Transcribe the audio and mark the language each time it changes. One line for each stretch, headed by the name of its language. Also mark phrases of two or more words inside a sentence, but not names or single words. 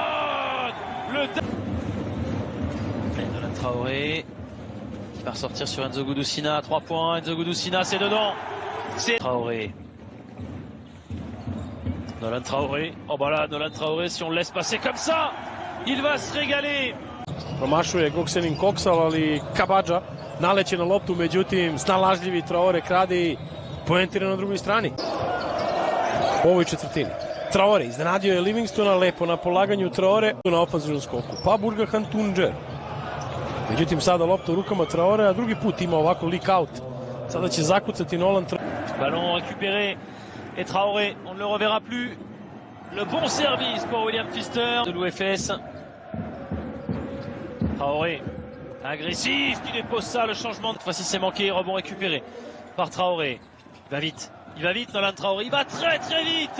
French: Nolan Traoré qui va ressortir sur Enzo Gudusina. 3 points. Enzo Gudusina, c'est dedans. C'est Traoré. Nolan Traoré. Oh bah là, Nolan Traoré, si on le laisse passer comme ça, il va se régaler.
Serbian: Promašuje Goksenin Koksal, ali Kabadža naleće na loptu, međutim snalažljivi Traore krade i poentira na drugoj strani. U ovoj četvrtini. Traore iznenadio je Livingstona lepo na polaganju Traore na ofanzivnom skoku. Pa Burgahan Tunđer. Međutim sada lopta u rukama Traore, a drugi put ima ovako
English: leak out.
Serbian: Sada će zakucati Nolan Traore.
French: Ballon récupéré et Traoré, on ne le reverra plus. Le bon service pour William Pfister de l'UFS. Traoré, agressif, qui dépose ça, le changement. Cette fois-ci c'est manqué, rebond récupéré par Traoré. Il va vite Nolan Traoré, il va très très vite.